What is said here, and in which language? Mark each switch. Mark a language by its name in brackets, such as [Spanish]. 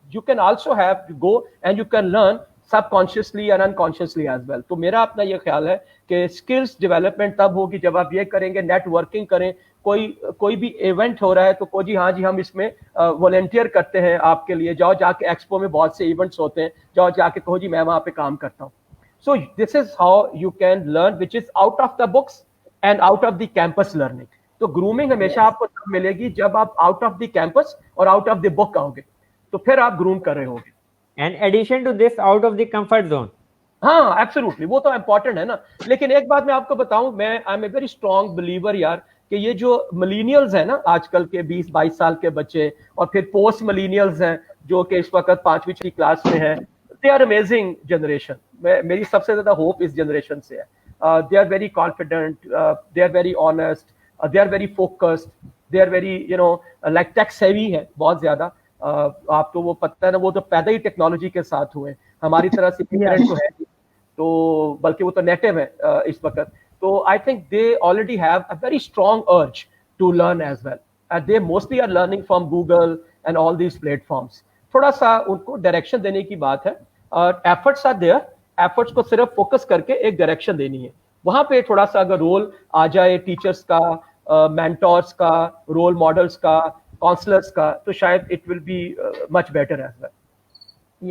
[English] You can also have go and you can learn subconsciously and unconsciously as well. [Urdu] تو میرا اپنا یہ خیال ہے کہ اسکلس ڈیولپمنٹ تب ہوگی جب آپ یہ کریں گے, نیٹ ورکنگ کریں. کوئی بھی ایونٹ ہو رہا ہے تو جی ہاں جی ہم اس میں والنٹیئر کرتے ہیں آپ کے لیے, جاؤ جا کے ایکسپو میں بہت سے ایونٹس ہوتے ہیں, جاؤ جا کے کہو جی میں وہاں پہ کام کرتا ہوں. [English] So this is how you can learn which is out of the books and out of the campus learning. [Urdu] تو گرومنگ ہمیشہ آپ کو تب ملے گی جب آپ آؤٹ آف دی کیمپس اور آؤٹ آف دی بک آؤ گے, تو پھر آپ گروم کر رہے ہوں گے. [English] And addition to this, out of the comfort zone. [Urdu] ہاں ایبسولوٹلی, وہ تو امپورٹنٹ ہے نا. لیکن ایک بات میں آپ کو بتاؤں, میں [English] I am a very strong believer [Urdu] یار کہ یہ جو ملینیلز ہیں نا آج کل کے 20-22 سال کے بچے, اور پھر پوسٹ ملینیلز ہیں جو کہ اس وقت 5ویں کلاس میں ہیں, [English] They are amazing generation. [Urdu] میری سب سے زیادہ ہوپ اس جنریشن سے ہے. [English] they are very confident, they are very honest, they are very focused, they are very like tech savvy [Urdu] ہے بہت زیادہ. آپ تو وہ پتہ ہے نا, وہ تو پیدا ہی ٹیکنالوجی کے ساتھ ہوئے, ہماری طرح سے تو ہے تو, بلکہ وہ تو نیٹو ہے اس وقت. [English] تو I think they already have a very strong urge to learn as well, and they mostly are learning from Google and all these platforms. [Urdu] تھوڑا سا ان کو ڈائریکشن دینے کی بات ہے, اور [English] Efforts are there. [Urdu] ایفرٹس کو صرف فوکس کر کے ایک ڈائریکشن دینی ہے. وہاں پہ تھوڑا سا اگر رول آ جائے ٹیچرس کا, مینٹورس کا, رول ماڈلس کا, کاؤنسلرس کا, تو شاید [English] It will be much better as well.